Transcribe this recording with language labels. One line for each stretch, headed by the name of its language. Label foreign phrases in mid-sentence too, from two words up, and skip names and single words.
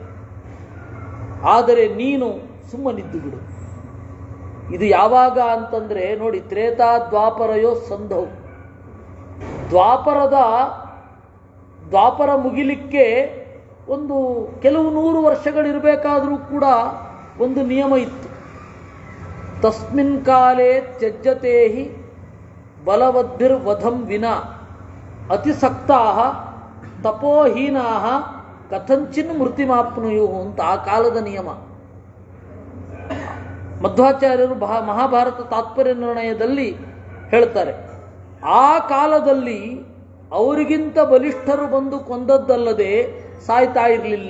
Kannada: ಆದರೆ ನೀನು ಸುಮ್ಮನಿದ್ದು ಬಿಡು. ಇದು ಯಾವಾಗ ಅಂತಂದರೆ ನೋಡಿ,
Sanskrit: ತ್ರೇತಾ ದ್ವಾಪರಯೋ ಸಂಧೌ.
Kannada: ದ್ವಾಪರ ಮುಗಿಲಿಕ್ಕೆ ಒಂದು ಕೆಲವು 100 ವರ್ಷಗಳಿರಬೇಕಾದರೂ ಕೂಡ ಒಂದು ನಿಯಮ ಇತ್ತು.
Sanskrit: ತಸ್ಮಿನ್ ಕಾಲೇ ತ್ಯಜ್ಯತೆ ಹಿ ಬಲವದ್ಭಿರ್ವಧಂ ವಿನಾ ಅತಿಸಕ್ತಾ ತಪೋಹೀನಾ ಕಥಂಚಿನ್ ಮೃತಿಮಾಪ್ನುಯು
Kannada: ಅಂತ ಆ ಕಾಲದ ನಿಯಮ. ಮಧ್ವಾಚಾರ್ಯರು ಮಹಾಭಾರತ ತಾತ್ಪರ್ಯ ನಿರ್ಣಯದಲ್ಲಿ ಹೇಳ್ತಾರೆ, ಆ ಕಾಲದಲ್ಲಿ ಅವರಿಗಿಂತ ಬಲಿಷ್ಠರು ಬಂದು ಕೊಂದದ್ದಲ್ಲದೆ ಸಾಯ್ತಾ ಇರಲಿಲ್ಲ.